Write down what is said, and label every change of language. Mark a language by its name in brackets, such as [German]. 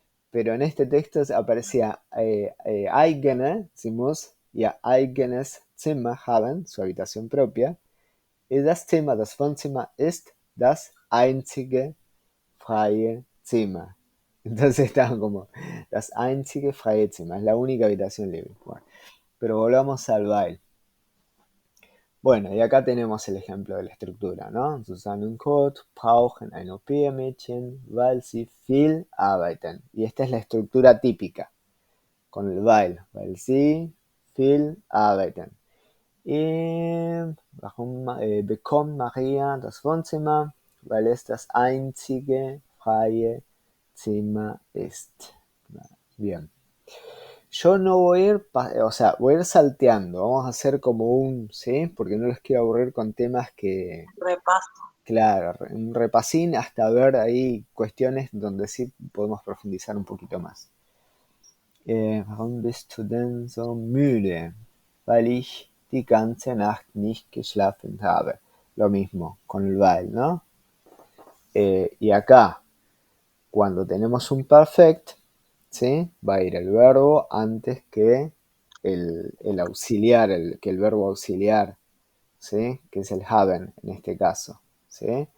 [Spanish] Pero en este texto aparecía eigene, decimos, ja, [German] eigenes Zimmer haben, [Spanish] su habitación propia. [German] Y das Zimmer, das Wohnzimmer, ist das einzige freie Zimmer. [Spanish] Entonces estaban como, [German] das einzige freie Zimmer, [Spanish] es la única habitación libre. Bueno, pero volvamos al baile. Bueno, y acá tenemos el ejemplo de la estructura, ¿no? [German] Susanne und Kurt brauchen ein Au-pair-Mädchen, weil sie viel arbeiten. [Spanish] Y esta es la estructura típica, con el [German] weil sie viel arbeiten. Y warum bekommt Maria das Wohnzimmer? Weil es das einzige freie Zimmer ist. [Spanish] Bien. Yo no voy a ir, o sea, voy a ir salteando. Vamos a hacer como ¿sí? Porque no los quiero aburrir con temas que, Repaso. claro, un repasín hasta ver ahí cuestiones donde sí podemos profundizar un poquito más. [German] Warum bist du denn so müde? Weil ich die ganze Nacht nicht geschlafen habe. [Spanish] Lo mismo con el weil, ¿no? Y acá, cuando tenemos un perfect, ¿sí? Va a ir el verbo antes que el auxiliar, que el verbo auxiliar, ¿sí? Que es el haben en este caso, ¿sí?